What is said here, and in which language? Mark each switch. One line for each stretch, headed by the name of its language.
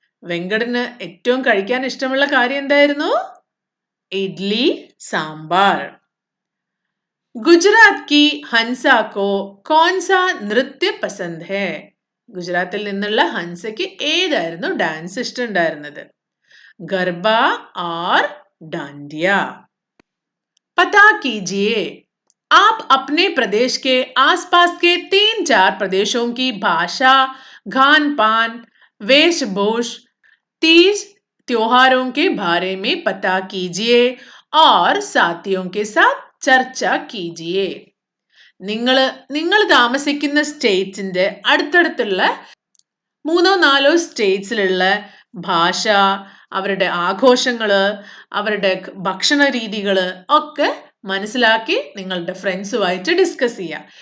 Malayalam: വെങ്കടിന് ഏറ്റവും കഴിക്കാൻ ഇഷ്ടമുള്ള കാര്യം എന്തായിരുന്നു? ഇഡ്ലി സാമ്പാർ.
Hindi: ഗുജറാത്ത് കി ഹൻസ കോ കോൺസ നൃത്യ പസന്ദ് ഹേ.
Malayalam: ഗുജറാത്തിൽ നിന്നുള്ള ഹൻസയ്ക്ക് ഏതായിരുന്നു ഡാൻസ് ഇഷ്ടമുണ്ടായിരുന്നത്? ഗർബ ആർ
Hindi: डांडिया। पता कीजिए, आप अपने प्रदेश के आसपास के 3-4 प्रदेशों की भाषा, खान पान, वेशभूष, तीज त्योहारों के बारे में पता कीजिए और साथियों के साथ ചർച്ച कीजिए.
Malayalam: നിങ്ങൾ താമസിക്കുന്ന സ്റ്റേറ്റ്സിന്റെ അടുത്തടുത്തുള്ള 3-4 സ്റ്റേറ്റ്സിലുള്ള ഭാഷ, അവരുടെ ആഘോഷങ്ങള്, അവരുടെ ഭക്ഷണ രീതികള് ഒക്കെ മനസ്സിലാക്കി നിങ്ങളുടെ ഫ്രണ്ട്സുമായിട്ട് ഡിസ്കസ് ചെയ്യുക.